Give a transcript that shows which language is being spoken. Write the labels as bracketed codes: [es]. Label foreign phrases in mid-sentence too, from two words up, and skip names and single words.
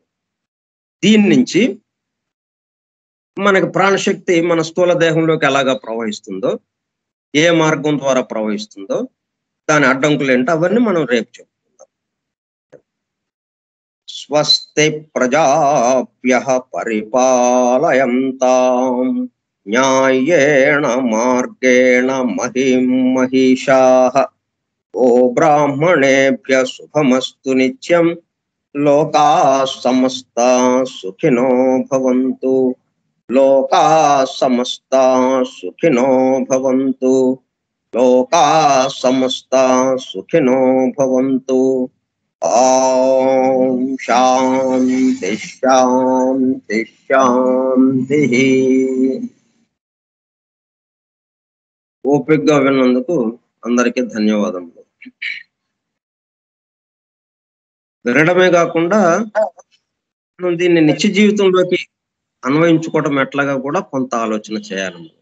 [te] దీని నుంచి మనకి ప్రాణశక్తి మన స్థూల దేహంలోకి ఎలాగా ప్రవహిస్తుందో, ఏ మార్గం ద్వారా ప్రవహిస్తుందో, దాని అడ్డంకులు ఏంటో అవన్నీ మనం రేపు చెప్పుకుందాం. [sa] స్వస్తి ప్రజాభ్యః పరిపాలయంతాం న్యాయేణ మార్గేణ మహిం మహిషాః ఓ బ్రాహ్మణేభ్యః శుభమస్తు నిత్యం లోకాః సమస్తాః సుఖినో భవంతు లోకాః సమస్తాః సుఖినో భవంతు లోకాః సమస్తాః సుఖినో భవంతు. ఓం శాంతి శాంతి శాంతి. [te] ఓపికగా విన్నందుకు అందరికీ ధన్యవాదములు. వినడమే కాకుండా మనం దీన్ని నిత్య జీవితంలోకి అన్వయించుకోవడం ఎట్లాగా కూడా కొంత ఆలోచన చేయాలి.